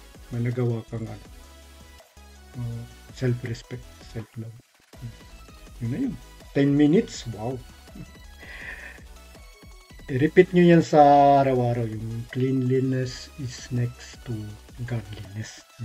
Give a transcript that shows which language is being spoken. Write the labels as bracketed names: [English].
[Filipino] May nagawa kang self-respect, self-love. Yun na yun. [English] 10 minutes? Wow! [Filipino] I-repeat nyo yan sa araw-araw. [English] Yung cleanliness is next to godliness.